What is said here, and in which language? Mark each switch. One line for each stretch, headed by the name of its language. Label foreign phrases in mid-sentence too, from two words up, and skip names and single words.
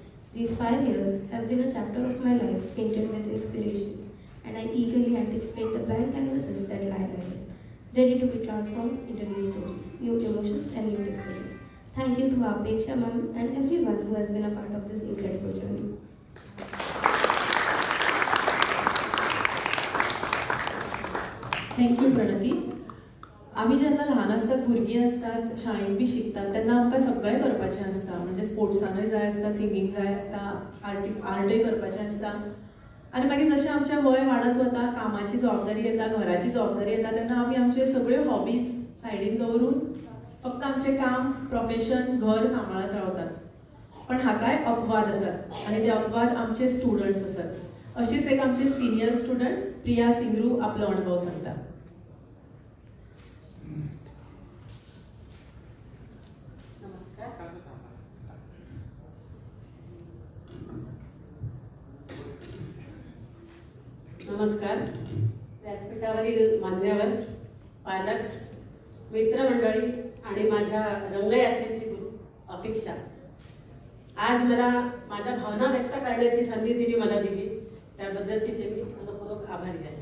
English: These 5 years have been a chapter of my life painted with inspiration, and I eagerly anticipate the blank canvases that lie ahead, ready to be transformed into new stories, new emotions, and new discoveries. Thank you to Apeksha ma'am and everyone who has been a part of this incredible journey. थँक्यू प्रणती.
Konkani: आम्ही जेन्ना ल्हान आसतात, भुरगीं असतात, शाळेंत बी शिकतात, तेन्ना आमकां सगळें करपाचें आसता. म्हणजे स्पोर्ट्सानूय जाय आसता, सिंगींग जाय आसता, आर्टूय करपाचें आसता. आनी मागीर जशें आमचें वय वाडत वता, कामाची जबाबदारी येता, घराची जबाबदारी येता, तेन्ना आमी आमच्यो सगळ्यो हॉबीज सायडीन दवरून फक्त आमचें काम, प्रोफेशन, घर सांबाळत रावतात. पण हाकाय अपवाद आसात आनी ते अपवाद आमचे स्टुडंट्स आसात. अशीच एक आमचे
English: senior student
Konkani: प्रिया सिंगरू आपलो अनुभव सांगता.
Marathi: नमस्कार. व्यासपीठावरील मान्यवर, पालक, मित्रमंडळी आणि माझ्या रंगयात्रेची गुरु अपेक्षा, आज मला माझ्या भावना व्यक्त करण्याची संधी तिने मला दिली, त्याबद्दल तिचे मी मनपूर्वक आभारी आहे.